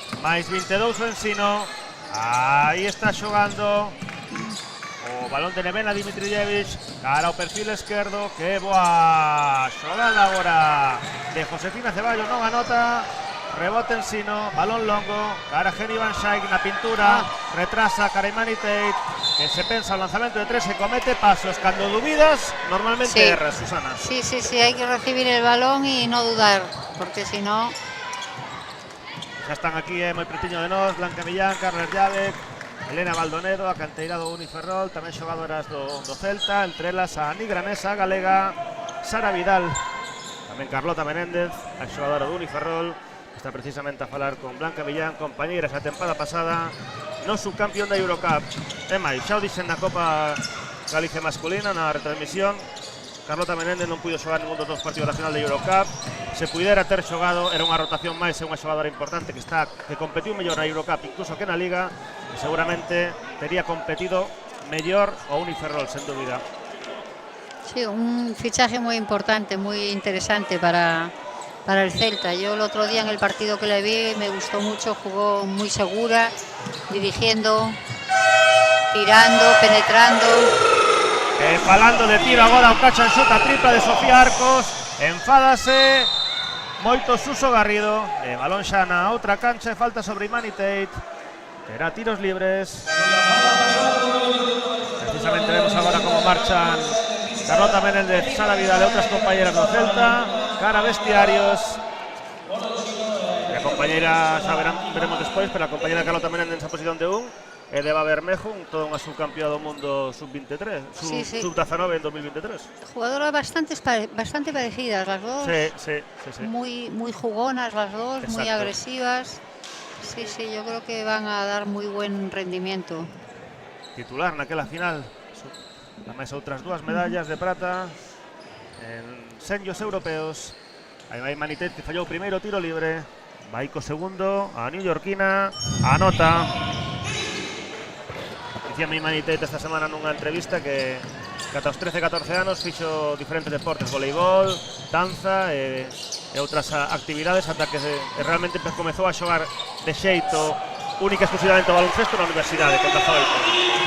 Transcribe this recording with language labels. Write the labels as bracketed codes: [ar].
[gl] Mais 22 o Ensino, aí está xogando o balón de Nevena Dimitrijevic, cara ao perfil esquerdo, que boa xogada agora de Josefina Ceballos, non anota, rebote Ensino, balón longo, cara Geri Van Schaik na pintura, retrasa cara Imani Tate, que se pensa o lanzamento de 3 e comete pasos, cando dubidas, normalmente [es] sí. [gl] erra, Susana. [es] Sí, hay que recibir el balón y no dudar, porque si no... [gl] Xa están aquí moi pretiño de nós, Blanca Millán, Carles Llave, Elena Baldonedo, a canteira do Uniferrol, tamén xogadoras do Celta, entre elas a Ani Granesa, a galega, Sara Vidal, tamén Carlota Menéndez, a xogadora do Uniferrol, está precisamente a falar con Blanca Millán, compañeiras a tempada pasada no subcampeón da Eurocup. E máis, xa o dixen na Copa Galicia masculina, na retransmisión, Carlota Menéndez non puido xogar ningún dos dos partidos da final da Eurocup. Se pudera ter xogado, era unha rotación máis, é unha xogadora importante que competiu mellor na Eurocup, incluso que na Liga, e seguramente tería competido mellor o Uniferrol, sen dúbida. [es] Sí, un fichaje muy importante, muy interesante para el Celta. Yo el otro día en el partido que le vi me gustó mucho, jugó muy segura, dirigiendo, tirando, penetrando. [gl] Falando de tiro agora o catch and shoot a tripla de Sofía Arcos, enfádase moito Suso Garrido, e balón xa na outra cancha e falta sobre Imani Tate, terá tiros libres. Precisamente vemos agora como marchan Carlota Menéndez, Sara Vidal e outras compañeras do Celta, cara a vestiarios. E a compañeira xa veremos despois, pero a compañera Carlota Menéndez en posición de 1. E de Bermejo, toda unha subcampeona do mundo sub-23, sub-19 en 2023. [es] Jugadoras bastante parecidas las dos. Sí. Muy jugonas las dos. Exacto. Muy agresivas. Sí, yo creo que van a dar muy buen rendimiento. [gl] Titular naquela final, na mesa outras dúas medallas de prata en senllos europeos. Aí vai Imani Tate, que fallou o primeiro tiro libre. Vai co segundo, a newyorkina, anota. Dicíame Imani Tate esta semana nunha entrevista que ata os 13-14 anos fixo diferentes deportes, voleibol, danza e outras actividades, ata que realmente comezou a xogar de xeito única e exclusivamente o baloncesto na universidade con 18.